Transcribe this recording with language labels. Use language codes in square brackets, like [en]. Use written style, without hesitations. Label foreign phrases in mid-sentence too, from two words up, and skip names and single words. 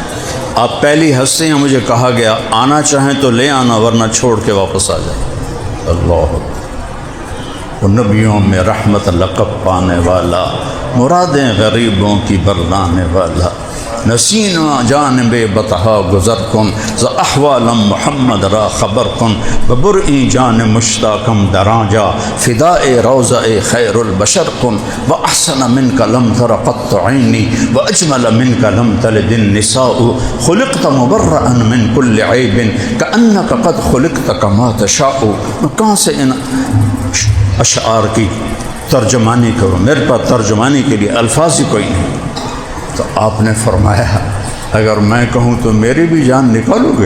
[ur] آپ پہلی ہستی ہیں، مجھے کہا گیا آنا چاہیں تو لے آنا ورنہ چھوڑ کے واپس آ جائیں۔ اللہ، وہ نبیوں میں رحمت لقب پانے والا، مرادیں غریبوں کی برلانے والا، نسینا [fa] جانب بطحا گزر کن ز احوال محمد را خبر کن ببرئی جان مشتاقم دراجا فداء روضہ خیر البشر کن [ar] و احسن منک لم تر قط عینی و اجمل منک لم تلد النساء خلقت مبرئا من کل عیب کأنک قد خلقت کما تشاء. [ur] میں کہاں سے ان اشعار کی ترجمانی کروں، میرے پاس ترجمانی کے لیے الفاظ ہی کوئی نہیں. تو آپ نے فرمایا اگر میں کہوں تو میری بھی جان نکالو گے؟